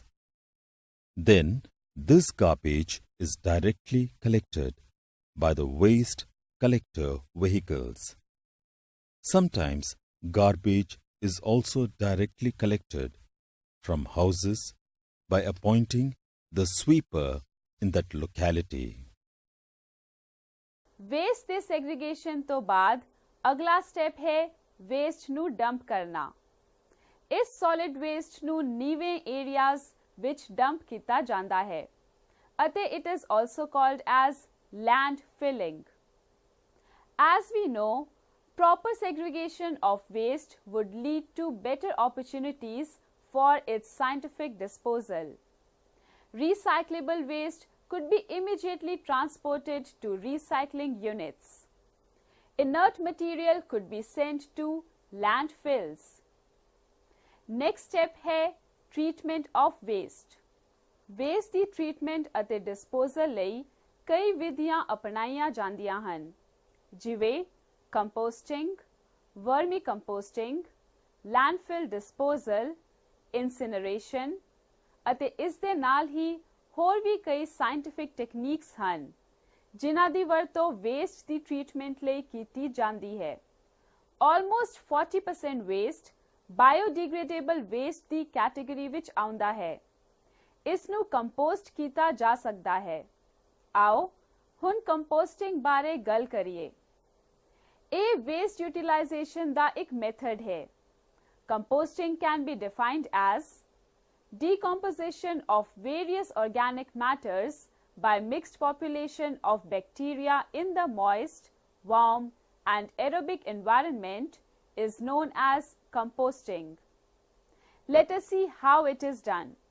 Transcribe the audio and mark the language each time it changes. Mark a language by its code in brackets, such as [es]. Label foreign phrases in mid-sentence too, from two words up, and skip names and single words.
[en] Then this garbage is directly collected by the waste collector vehicles. Sometimes garbage is also directly collected from houses by appointing the sweeper in that locality. [pa] ਵੇਸਟ ਦੇ ਸੈਗਰੀਗੇਸ਼ਨ ਤੋਂ ਬਾਅਦ ਅਗਲਾ ਸਟੈਪ ਹੈ ਵੇਸਟ ਨੂੰ ਡੰਪ ਕਰਨਾ। ਇਸ [en] solid waste [pa] ਨੂੰ ਨੀਵੇਂ ਏਰੀਆਜ਼ ਵਿੱਚ ਡੰਪ ਕੀਤਾ ਜਾਂਦਾ ਹੈ ਅਤੇ [en] it is also called as land filling. As we know, proper segregation of waste would lead to better opportunities for its scientific disposal. Recyclable waste could be immediately transported to recycling units. Inert material could be sent to landfills. Next step है treatment of waste. [pa] Waste ਦੀ treatment ਅਤੇ disposal ਲਈ ਕਈ ਵਿਧੀਆਂ ਅਪਣਾਈਆਂ ਜਾਂਦੀਆਂ ਹਨ, ਜਿਵੇਂ [en] composting, vermicomposting, landfill disposal, incineration [pa] ਅਤੇ ਇਸ ਦੇ ਨਾਲ ਹੀ ਹੋਰ ਵੀ ਕਈ [en] scientific techniques [pa] ਹਨ ਜਿਨ੍ਹਾਂ ਦੀ ਵਰਤੋਂ ਵੇਸਟ ਦੀ ਟ੍ਰੀਟਮੈਂਟ ਲਈ ਕੀਤੀ ਜਾਂਦੀ ਹੈ। ਆਲਮੋਸਟ 40% ਵੇਸਟ [en] biodegradable waste [pa] ਦੀ ਕੈਟੇਗਰੀ ਵਿੱਚ ਆਉਂਦਾ ਹੈ। ਇਸ ਨੂੰ ਕੰਪੋਸਟ ਕੀਤਾ ਜਾ ਸਕਦਾ ਹੈ। ਆਓ ਹੁਣ ਕੰਪੋਸਟਿੰਗ ਬਾਰੇ ਗੱਲ ਕਰੀਏ। ਇਹ [en] waste utilization [pa] ਦਾ ਇੱਕ ਮੈਥਡ ਹੈ। [en] Composting can be defined as decomposition of various organic matters by mixed population of bacteria in the moist, warm and aerobic environment is known as composting. Let us see how it is done.